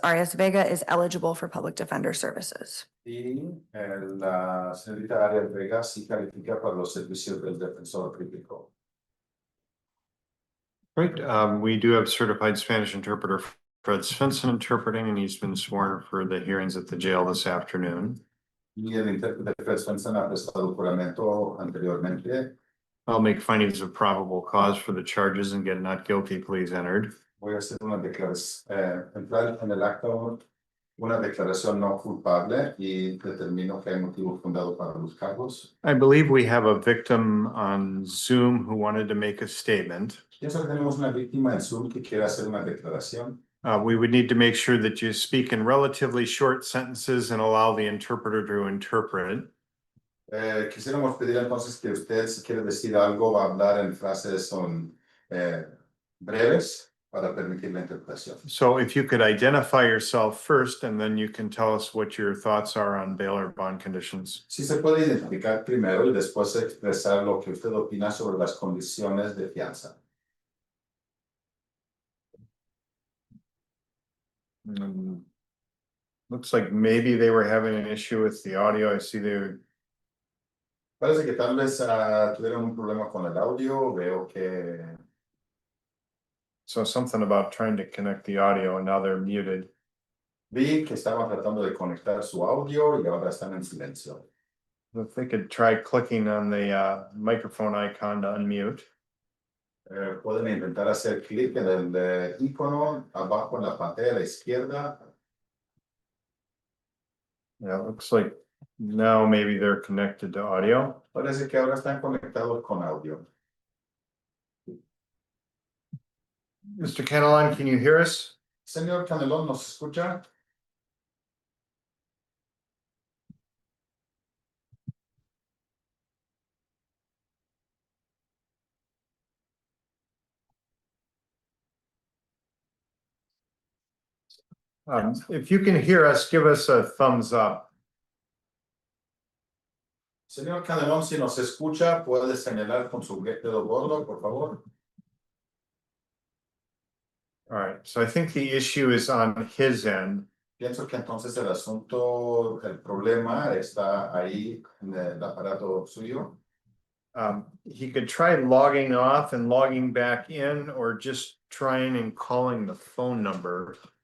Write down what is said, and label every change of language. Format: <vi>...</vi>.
<en>Arias Vega is eligible for public defender services.</en> <es>Y la señorita Arias Vega sí califica para los servicios del defensor público.</es> <en>right, we do have certified Spanish interpreter Fred Svensson interpreting, and he's been sworn for the hearings at the jail this afternoon.</en> <es>Y el intérprete Fred Svensson ha prestado juramento anteriormente.</es> <en>I'll make findings of probable cause for the charges and get not guilty pleas entered.</en> <es>Voy a hacer una declaración, entrar en el acto una declaración no culpable y determino que hay motivo fundado para los cargos.</es> <en>I believe we have a victim on Zoom who wanted to make a statement.</en> <es>Pienso que tenemos una víctima en Zoom que quiere hacer una declaración.</es> <en>We would need to make sure that you speak in relatively short sentences and allow the interpreter to interpret.</en> <es>Quisiéramos pedir entonces que usted, si quiere decir algo, va a hablar en frases son breves para permitir la interpretación.</es> <en>So if you could identify yourself first, and then you can tell us what your thoughts are on bail or bond conditions.</en> <es>Si se puede identificar primero y después expresar lo que usted opina sobre las condiciones de fianza.</es> <en>Looks like maybe they were having an issue with the audio. I see they're.</en> <es>Parece que tal vez tuvieron un problema con el audio. Veo que.</es> <en>So something about trying to connect the audio and now they're muted.</en> <es>Vi que estaban tratando de conectar su audio y ahora están en silencio.</es> <en>If they could try clicking on the microphone icon to unmute.</en> <es>Pueden intentar hacer clic en el icono abajo en la pantalla a la izquierda.</es> <en>Yeah, it looks like now maybe they're connected to audio.</en> <es>Parece que ahora están conectados con audio.</es> <en>Mr. Canelon, can you hear us?</en> <es>Señor Canelón, ¿nos escucha?</es> <en>If you can hear us, give us a thumbs up.</en> <es>Señor Canelón, si nos escucha, puede señalar con su dedo gordo, por favor.</es> <en>All right, so I think the issue is on his end.</en> <es>Pienso que entonces el asunto, el problema está ahí en el aparato suyo.</es> <en>He could try logging off and logging back in, or just trying and calling the phone number.</en>